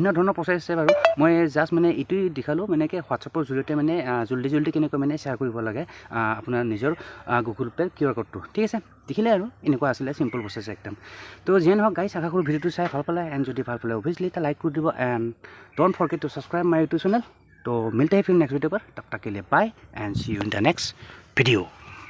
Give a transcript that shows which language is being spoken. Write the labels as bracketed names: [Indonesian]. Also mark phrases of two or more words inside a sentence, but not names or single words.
[Assamese] ধৰণৰ প্ৰচেছ আছে বাৰু মই জাষ্ট মানে এইটোৱে দেখালোঁ মানে কি হোৱাটছআপৰ জৰিয়তে মানে জল্দি কেনেকৈ মানে শ্বেয়াৰ কৰিব লাগে আপোনাৰ নিজৰ গুগল পে'ৰ কিউ আৰ কোডটো ঠিক আছে দেখিলে আৰু এনেকুৱা আছিলে [English] simple process [Assamese] একদম তো যিয়ে নহওক গাইছ আশা কৰোঁ ভিডিঅ'টো চাই ভাল পালে এণ্ড যদি ভাল পালে অভিয়াছলি এটা লাইক কৰি দিব [English] and don't forget to subscribe my YouTube channel [Hindi] तो मिलते हैं फिर [English] next video [Hindi] पर तब तक के लिए [English] bye and see you in the next video.